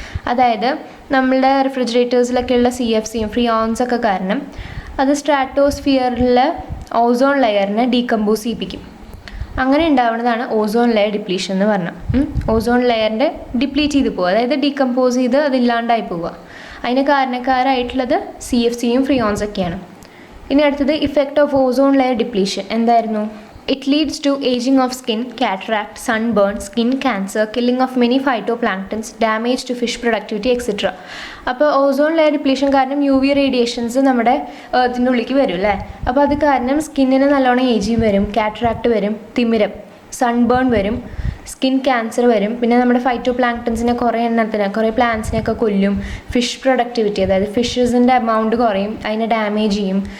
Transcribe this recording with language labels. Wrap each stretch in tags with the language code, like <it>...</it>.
<ml>അതായത് നമ്മളുടെ റെഫ്രിജറേറ്റേഴ്സിലൊക്കെയുള്ള CFCയും ഫ്രിയോൺസൊക്കെ കാരണം അത് സ്ട്രാറ്റോസ്ഫിയറിലെ ഓസോൺ ലെയറിനെ ഡീകമ്പോസ് ചെയ്യിപ്പിക്കും. അങ്ങനെ ഉണ്ടാവുന്നതാണ് ഓസോൺ ലെയർ ഡിപ്ലീഷൻ എന്ന് പറഞ്ഞാൽ. ഓസോൺ ലെയറിൻ്റെ ഡിപ്ലീറ്റ് ചെയ്ത് പോവുക, അതായത് ഡീകമ്പോസ് ചെയ്ത് അതില്ലാണ്ടായി പോവുക. അതിന് കാരണക്കാരായിട്ടുള്ളത് CFCയും ഫ്രിയോൺസൊക്കെയാണ്. ഇനി അടുത്തത്</ml> <en>effect of ozone layer depletion</en> <ml>എന്തായിരുന്നു?</ml> <en>It leads to aging of skin, cataract, sunburn, skin cancer, killing of many phytoplanktons, damage to fish productivity, etc.</en> <ml>അപ്പോൾ ഓസോൺ ലെയർ ഡിപ്ലീഷൻ കാരണം UV റേഡിയേഷൻസ് നമ്മുടെ എർത്തിൻ്റെ ഉള്ളിലേക്ക് വരും അല്ലേ. അപ്പോൾ അത് കാരണം സ്കിന്നിന് നല്ലോണം ഏജിങ് വരും, കാറ്ററാക്ട് വരും, തിമിരം, സൺബേൺ വരും, സ്കിൻ ക്യാൻസർ വരും. പിന്നെ നമ്മുടെ ഫൈറ്റോപ്ലാങ്ക്ടൻസിനെ കുറേ പ്ലാന്റ്സിനെയൊക്കെ കൊല്ലും. ഫിഷ് പ്രൊഡക്ടിവിറ്റി, അതായത് ഫിഷസിൻ്റെ എമൗണ്ട് കുറയും, അതിനെ ഡാമേജ് ചെയ്യും.</ml>